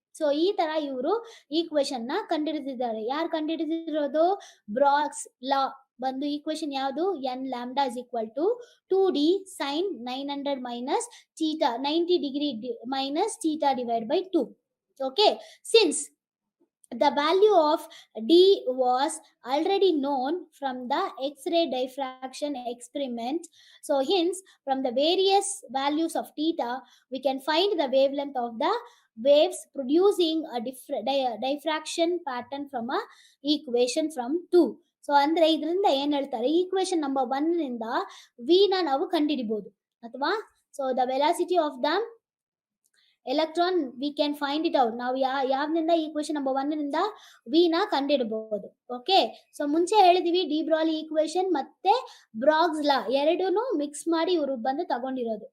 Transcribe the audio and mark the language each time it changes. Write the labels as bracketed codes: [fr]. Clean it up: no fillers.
[kn] So ಈ ತರ ಇವರು ಈಕ್ವೇಶನ್ ನ ಕಂಡುಹಿಡಿದಿದ್ದಾರೆ. ಯಾರು ಕಂಡುಹಿಡಿದಿರೋದು, ಬ್ರಾಗ್ಸ್ ಲಾ ಬಂದು ಈಕ್ವೇಶನ್ ಯಾವುದು, [en] n lambda is equal to 2d sin 900 minus theta 90 degree minus theta divided by 2. Okay, since the value of d was already known from the X-ray diffraction experiment, so hence from the various values of theta we can find the wavelength of the waves producing a diffraction pattern from a equation from 2. [kn] So ಅಂದ್ರೆ ಇದರಿಂದ ಏನ್ ಹೇಳ್ತಾರೆ, equation number 1 ನಿಂದ V ನ ನಾವು ಕಂಡುಹಿಡಿಬಹುದು. ಅಥವಾ [en] So the velocity of the electron we can find it out. [kn] ನಾವು ಯಾವ್ನಿಂದ equation number 1 ನಿಂದ ವಿ ನ ಕಂಡಿಡಬಹುದು. ಓಕೆ, ಸೊ ಮುಂಚೆ ಹೇಳಿದೀವಿ ಡಿ ಬ್ರಾಲಿ ಈಕ್ವೇಶನ್ ಮತ್ತೆ ಬ್ರಾಗ್ಸ್ ಲಾ ಎರಡೂನು ಮಿಕ್ಸ್ ಮಾಡಿ ಇವರು ಬಂದು ತಗೊಂಡಿರೋದು.